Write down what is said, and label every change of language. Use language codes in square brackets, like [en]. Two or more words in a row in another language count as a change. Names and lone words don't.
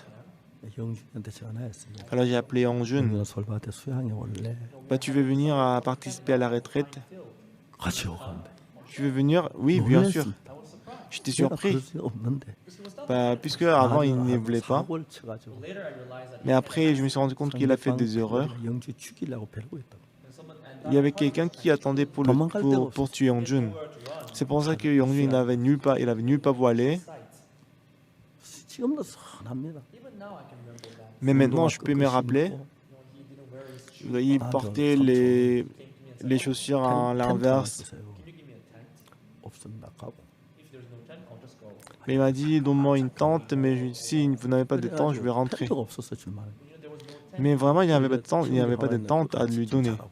[ko] 영준이한테 전화했습니다. [fr] Alors, j'ai appelé Yongjun. [ko] 영준아 솔밭에 수양에 올래? [fr] Bah, tu veux venir à participer à la retraite? [ko] 같이 오간대. [fr] Tu veux venir? Oui, bien sûr. J'étais [ko] 내가 [fr] surpris. [ko] 그럴 수 없는데. [fr] Bah, puisque avant, il ne voulait pas. [ko] 사고를 쳐가지고 [en] later I realized that [fr] Mais après, je me suis rendu compte qu'il a fait des erreurs. [ko] 영주 죽이려고 벼르고 있다고. [fr] Il y avait quelqu'un qui attendait pour tuer Yongjun. C'est pour ça que Yongjun n'avait nulle part, il avait nulle part où aller. [ko] 지금도 선합니다. [en] even now I can remember that. [fr] Mais maintenant, je peux me rappeler. [en] He didn't wear his [fr] Il portait les chaussures à l'inverse. Mais il m'a dit, donne-moi une tente, mais si vous n'avez pas de tente, je vais rentrer. Mais vraiment, il n'y avait pas de tente à lui donner.